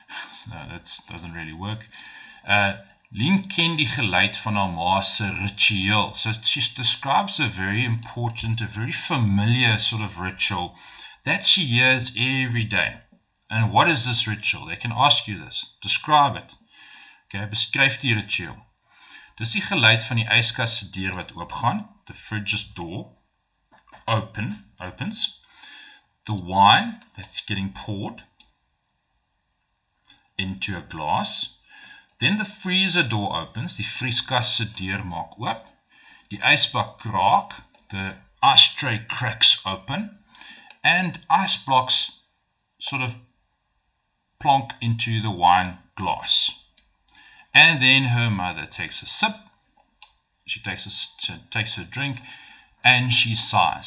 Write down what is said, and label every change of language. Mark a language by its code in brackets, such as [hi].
[en] So that doesn't really work. [af] Lien ken die geluid van haar ma se ritueel. [en] So she describes a very important, a very familiar sort of ritual that she hears every day. And what is this ritual? They can ask you this. Describe it. [af] Okay, beskryf die ritueel. Dis die geluid van die yskas se deur wat oopgaan. [en] The fridge's door opens. The wine that's getting poured into a glass. Then the freezer door opens. [af] Die vrieskas se deur maak oop. Die ysbak kraak. [en] The ashtray cracks open. And ice blocks sort of plonk into the wine glass. And then her mother takes a sip. She takes a drink and she sighs.